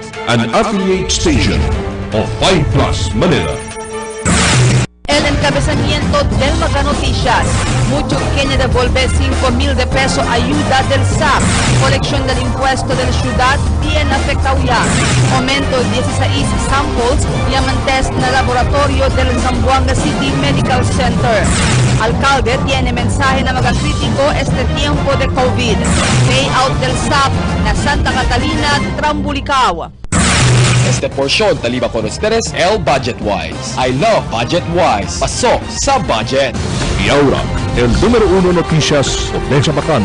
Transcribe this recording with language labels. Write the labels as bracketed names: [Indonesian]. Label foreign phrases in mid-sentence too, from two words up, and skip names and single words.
[English] an affiliate station of 5 Plus Manila. [Chavacano] El encabezamiento del Noticias. Mucho Kenia devolve 5,000 de peso ayuda del SAP. Colección del impuesto de la ciudad bien afectado ya. Aumento 16 samples llaman test na laboratorio del Zamboanga City Medical Center. Alcalde tiene mensaje na mga kritiko este tiempo de COVID. Payout del SAP na Santa Catalina, Trambulicao. Este porción taliba con ustedes el Budget Wise. [English] I love Budget Wise. [Filipino] Pasok sa budget. [Chavacano] Y ahora, el número 1 noticias de Zamboanga.